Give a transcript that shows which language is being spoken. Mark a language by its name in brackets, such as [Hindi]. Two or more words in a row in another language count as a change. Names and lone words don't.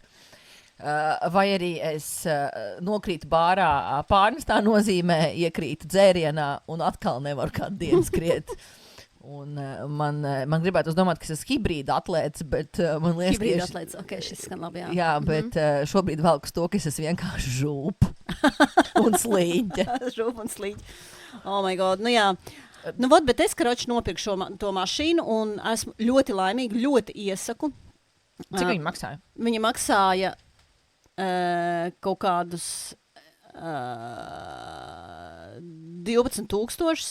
[Latvian] Vai arī es nokrītu bārā, pārnestā nozīmē iekrītu dzērienā un atkal nevaru kādu dienu skriet. Un man gribētu domāt, ka es esmu hibrīda atlēts, bet man liekas, hibrīda atlēts, ok, šis skan labi, jā. Jā, bet šobrīd velk uz to, ka es esmu vienkārši žūpa un slīņķa. Žūpa un slīņķa. [English] Oh my God, [Latvian] jā. Bet es, karoči, nopirku to mašīnu un esmu ļoti laimīga, ļoti iesaku. Cik viņa maksāja? Viņa maksāja kaut kādus 12,000.